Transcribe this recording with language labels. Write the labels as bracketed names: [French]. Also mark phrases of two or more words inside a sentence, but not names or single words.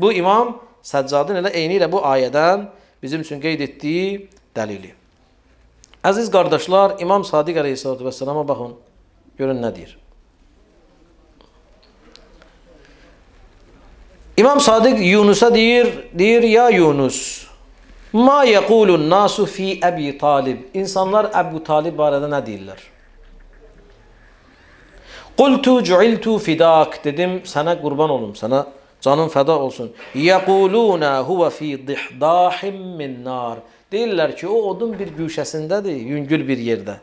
[Azerbaijani] Bu İmam Səccadın elə eyni ilə bu ayədən bizim üçün qeyd etdiyi dəlili. Əziz qardaşlar, İmam Sadiq [Arabic] عليه الصلاة والسلام [Azerbaijani] baxın, görün nə deyir. İmam Sadiq Yunusa deyir, [Arabic] يا يونس، ما يقول الناس في أبي طالب. [Azerbaijani] İnsanlar Əbu Talib barədə nə deyirlər? [Arabic] قلت جعلت فداك. [Azerbaijani] Dedim, sənə qurban olum, sənə canın fəda olsun. [Arabic] يقولون هو في ضحضاح من نار. [Azerbaijani] Deyirlər ki, o odun bir güşəsindədir, yüngül bir yerdə.